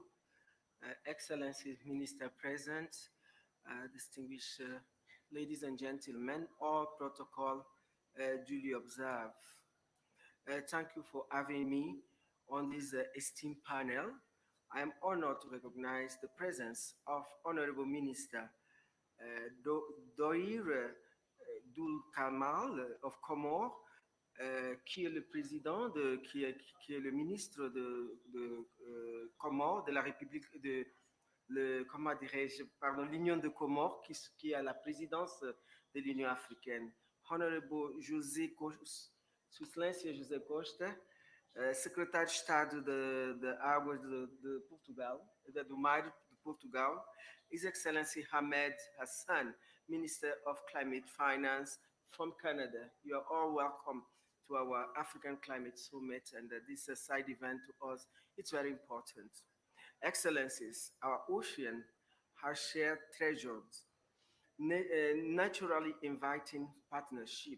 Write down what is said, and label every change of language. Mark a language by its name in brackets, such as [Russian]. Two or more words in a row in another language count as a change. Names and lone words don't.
[English] Excellencies, Minister present, distinguished ladies and gentlemen, all protocol duly observed. Thank you for having me on this esteemed panel. I am honored to recognize the presence of Honorable Minister Doir Doul Kamal of Comores, [French] qui est le président, qui est le ministre de Comores, de la République de, comment dirais-je, pardon, l'Union de Comores, qui est à la présidence de l'Union africaine. [Portuguese] Honorable José Excelência José Costa, secretário de Estado de Águas de Portugal, do Mar de Portugal, [English] His Excellency Ahmed Hassan, Minister of Climate Finance from Canada. You are all welcome to our African Climate Summit, and this is a side event to us. It's very important. Excellencies, our ocean has shared treasures, naturally inviting partnership.